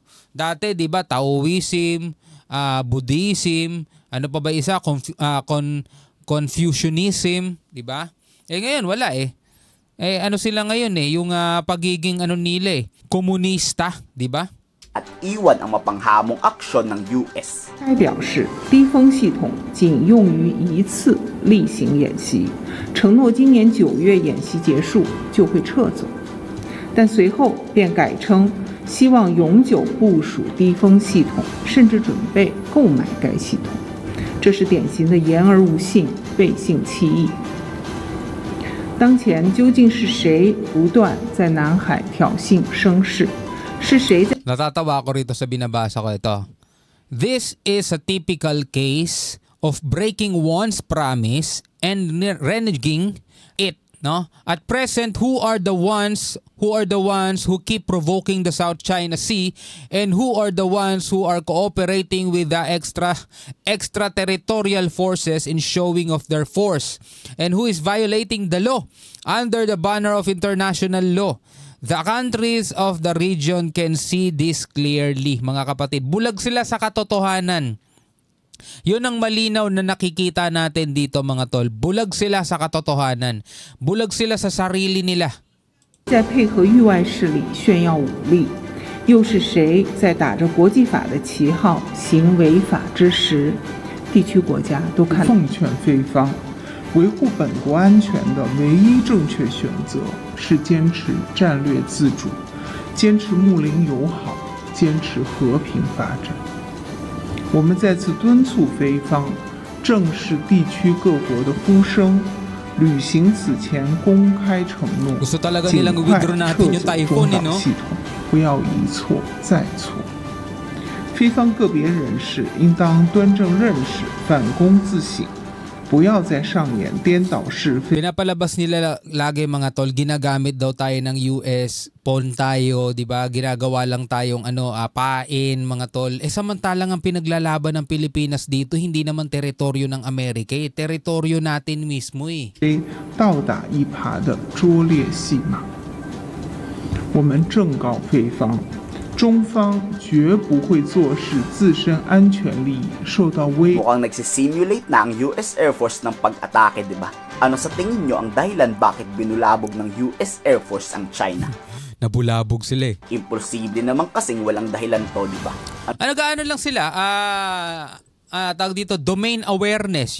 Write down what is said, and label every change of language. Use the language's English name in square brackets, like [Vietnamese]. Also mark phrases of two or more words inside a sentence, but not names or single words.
[Filipino] Dati 'di ba Taoism, Buddhism, ano pa ba isa, Confucianism, 'di ba? Ngayon wala ano sila ngayon yung pagiging nila komunista, 'di ba? At iwan ang mapanghamong aksyon ng US. [Chinese] 该表示低风系统仅用于一次例行演习，承诺今年9月演习结束就会撤走。但随后便改称希望永久部署低风系统，甚至准备购买该系统。这是典型的言而无信、背信弃义。当前究竟是谁不断在南海挑衅声势？是谁在 [Filipino] Natatawa ako rito sa binabasa ko ito. [English] This is a typical case of breaking one's promise and reneging it. [Filipino] No? [English] At present, who are the ones who keep provoking the South China Sea, and who are the ones who are cooperating with the extraterritorial forces in showing of their force, and who is violating the law under the banner of international law? The countries of the region can see this clearly, [Filipino] mga kapatid. Bulag sila sa katotohanan. Yun ang malinaw na nakikita natin dito mga tol. Bulag sila sa katotohanan. Bulag sila sa sarili nila. [Chinese] 在配合域外势力炫耀武力，又是谁在打着国际法的旗号行违法之时，地区国家都看奉劝菲方，维护本国安全的唯一正确选择是坚持战略自主，坚持睦邻友好，坚持和平发展。我们再次敦促菲方正视地区各国的呼声，履行此前公开承诺， [Filipino] Gusto talaga [Chinese] 尽 [Filipino] nilang [Chinese] 快 [Filipino] withdraw [Chinese] 撤 [Filipino] natin yung [Chinese] 走 [Filipino] typhoon [Chinese] 中岛系统，不要一错再错。菲方个别人士应当端正认识，反躬自省，不要再上演颠倒是非。 [Filipino] Pinapalabas nila lagi mga tol, ginagamit daw tayo ng US, pawn tayo, 'di ba? Ginagawa lang tayong pain mga tol. Samantalang ang pinaglalaban ng Pilipinas dito hindi naman teritoryo ng Amerika, teritoryo natin mismo [Chinese] 倒打一耙的拙劣戏码。我们正告菲方，中方绝不会坐视自身安全利益受到威。 [Filipino] Mukhang nagsisimulate na ang US Air Force ng pag-atake, di ba? Ano sa tingin nyo ang dahilan bakit binulabog ng US Air Force ang China? Nabulabog sila Impulsible naman kasing walang dahilan to, di ba? gaano lang sila, tawag dito, [English] domain awareness.